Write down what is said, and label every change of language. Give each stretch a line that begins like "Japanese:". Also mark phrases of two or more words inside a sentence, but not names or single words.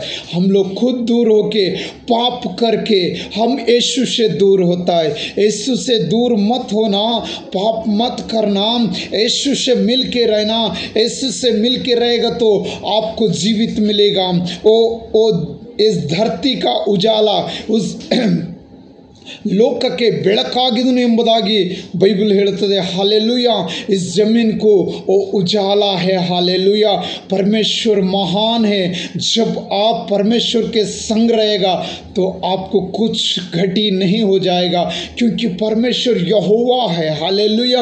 Hindi: हम लोग खुद दूर होके पाप करके हम यीशु से दूर होता है। यीशु से दूर मत होना, पाप मत करना, यीशु से मिल के रहना। यीशु से मिल के रहेगा तो आपको जीवित मिलेगा। ओ इस धरती का उजाला उस
Kannada: ಲೋಕಕ್ಕೆ ಬೆಳಕಾಗಿದನು ಎಂಬುದಾಗಿ ಬೈಬಲ್ ಹೇಳುತ್ತದೆ।
Hindi: हालेलुया। इस जमीन को वो उजाला है। हालेलुया। परमेश्वर महान है। जब आप परमेश्वर के संग रहेगा तो आपको कुछ घटी नहीं हो जाएगा, क्योंकि परमेश्वर यहोवा है। हालेलुया।